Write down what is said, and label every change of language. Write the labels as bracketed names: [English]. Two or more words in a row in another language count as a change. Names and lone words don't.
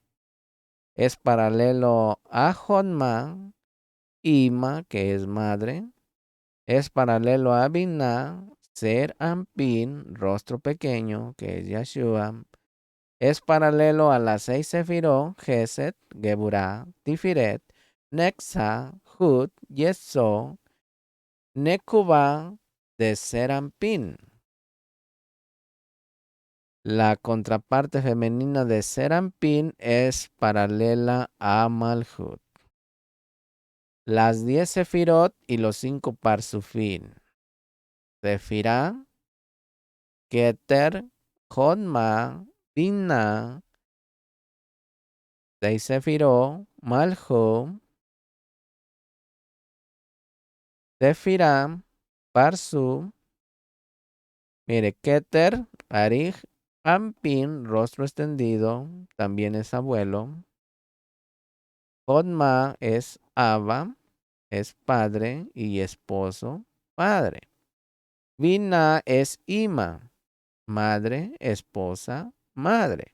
[Spanish] Es paralelo a Jodma, Ima, que es madre. Es paralelo a Binah, Ser Ampin, rostro pequeño, que es Yeshua. Es paralelo a las 6 Sefirot, Geset, Geburah, Tifiret, Nexa, Hud, Yesod, Nekubah, de Serampín. La contraparte femenina de Serampín es paralela a Malhut. Las 10 Sefirot y los 5 Parsufín. Sefirá, Keter, Jodma, Binah, 6 Sefirot, Malhut, Sefirá, Parsu. Mire, Keter, Arij, Ampin, rostro extendido, también es abuelo. Jodma es Abba, es padre y esposo, padre. Binah es Ima, madre, esposa, madre.